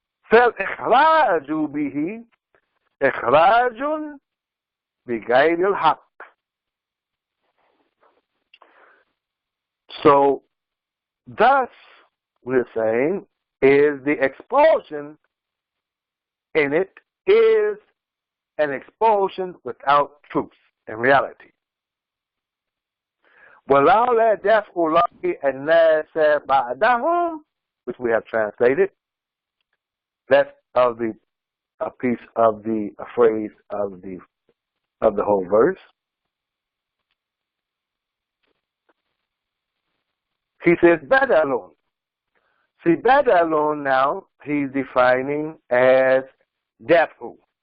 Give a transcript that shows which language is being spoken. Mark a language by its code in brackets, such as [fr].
[ar] فالإخراج به إخراج بغير الحق. [en] So thus, we're saying, is the expulsion in it is an expulsion without truth and reality. [ar] وَلَوْلَا دَفْعُ اللَّهِ النَّاسَ بَعْدَهُمْ, [en] which we have translated. That's a piece of a phrase of the whole verse. He says badalun. See, badalun now he's defining as dafu.